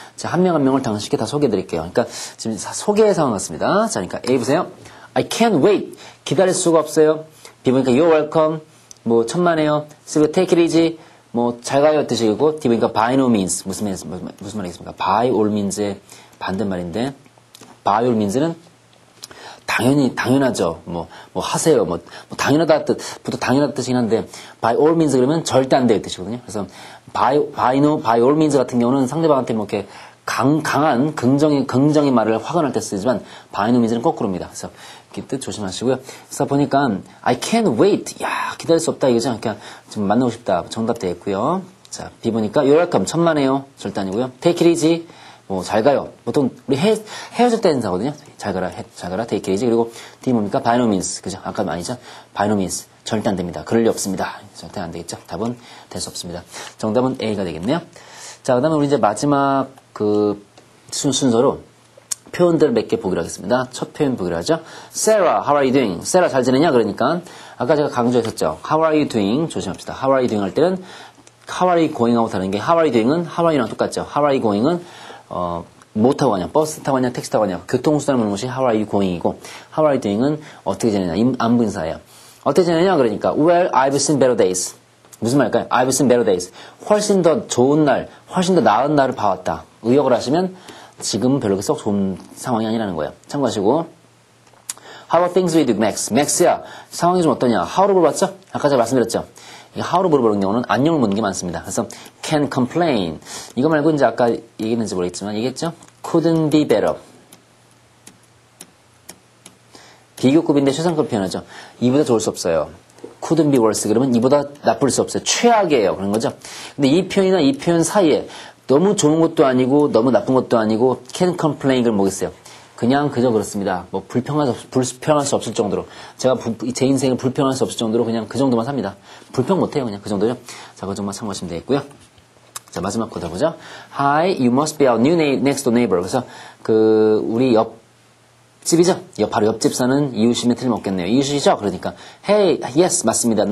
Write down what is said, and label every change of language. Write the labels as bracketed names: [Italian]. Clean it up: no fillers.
[Korean] 자, 한 명 한 명을 당신께 다 소개해 드릴게요. 그러니까 지금 소개의 상황 같습니다. 자, 그러니까 A 보세요. [English] I can't wait. [Korean] 기다릴 수가 없어요. [English] B 보니까 you're welcome. [Korean] 뭐, 천만에요. [English] C 보니까 take it easy. [Korean] 뭐, 잘 가요 뜻이고, D 보니까 by no means. 무슨 말이겠습니까? by all means의 반대말인데, by all means는 당연하죠. 뭐 하세요. 당연하다 뜻부터 당연하다 뜻이긴 한데, by all means 그러면 절대 안 될 뜻이거든요. 그래서 by all means 같은 경우는 상대방한테 뭐 이렇게 강한 긍정의 말을 확언할 때 쓰지만, by no means는 거꾸로입니다. 그래서 이렇게 뜻 조심하시고요. [English] 그래서 보니까 I can't wait. [Korean] 야, 기다릴 수 없다 이거죠. 그러니까 좀 만나고 싶다. 정답 되겠고요. 자, B 보니까 you're welcome. 천만에요. 절대 아니고요. take it easy. 뭐, 잘 가요. 보통, 우리 헤어질 때 인사거든요. 잘 가라, take it easy. 그리고, D 뭡니까? by no means. 그죠? 아까 아니죠? by no means. 절대 안 됩니다. 그럴 리 없습니다. 절대 안 되겠죠? 답은 될 수 없습니다. 정답은 A가 되겠네요. 자, 그 다음에 우리 이제 마지막 순서로 표현들 몇 개 보기로 하겠습니다. 첫 표현 보기로 하죠. Sarah, how are you doing? Sarah 잘 지내냐? 그러니까, 아까 제가 강조했었죠. [English] How are you doing? 조심합시다. How are you doing 할 때는, how are you going 하고 다른 게, how are you doing은 how are you랑 똑같죠. [Korean] How are you going은 뭐 타고 가냐, 버스 타고 가냐, 택시 타고 가냐, 교통수단을 묻는 것이 how are you going이고, how are you doing은 어떻게 지내냐, 안부인사예요. 어떻게 지내냐, 그러니까, [English] well, I've seen better days. [Korean] 무슨 말일까요? [English] I've seen better days. [Korean] 훨씬 더 좋은 날, 훨씬 더 나은 날을 봐왔다. 의역을 하시면, 지금은 별로 썩 좋은 상황이 아니라는 거예요. [English] 참고하시고, how are things with you, Max? [Korean] Max야, 상황이 좀 어떠냐? how로 물어봤죠? 아까 제가 말씀드렸죠? how로 물어보는 경우는 안녕을 묻는 게 많습니다. [English] 그래서 can complain. [Korean] 이거 말고 이제 아까 얘기했는지 모르겠지만 얘기했죠? [English] couldn't be better. [Korean] 비교급인데 최상급 표현하죠. 이보다 좋을 수 없어요. couldn't be worse. 그러면 이보다 나쁠 수 없어요. 최악이에요. 그런 거죠. 근데 이 표현이나 이 표현 사이에 너무 좋은 것도 아니고 너무 나쁜 것도 아니고 can complain 그럼 뭐겠어요? 그냥 그저 그렇습니다. 뭐 불평할 수 없을 정도로 제가 제 인생을 불평할 수 없을 정도로 그냥 그 정도만 삽니다. 불평 못해요. 그냥 그 정도죠. 자, 그 정도만 참고하시면 되겠고요. 자, 마지막 거 보죠. [English] Hi, you must be our new next door neighbor. [Korean] 그래서 우리 옆집이죠. 바로 옆집 사는 이웃이면 틀림없겠네요. 이웃이죠? 그러니까 Hey, yes, 맞습니다.